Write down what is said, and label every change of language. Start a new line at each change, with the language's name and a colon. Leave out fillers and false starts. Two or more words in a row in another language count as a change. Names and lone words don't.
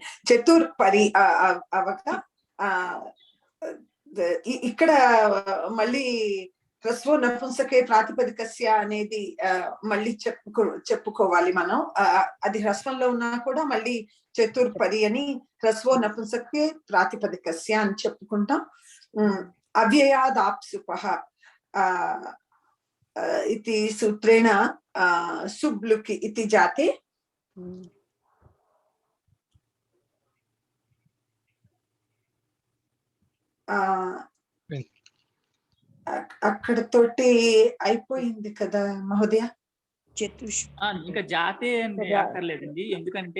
Telugu: చతుర్పరి అవక ఇక్కడ మళ్ళీ
Sanskrit: హ్రస్వ నపుంసకే ప్రాతిపదికస్య
Telugu: అనేది మళ్ళీ చెప్పుకోవాలి మనం. అది హ్రస్వంలో ఉన్నా కూడా మళ్ళీ చతుర్పరి అని
Sanskrit: హ్రస్వ నపుంసకే ప్రాతిపదికస్య
Telugu: అని చెప్పుకుంటాం.
Sanskrit: అవ్యయాదాప్సుపః इति सूत्रेण सुब्लुकि इति जाते
Telugu: అక్కడతోటి అయిపోయింది కదా మహోదయ. ఇంకా జాతి అంటే అక్కర్లేదండి, ఎందుకంటే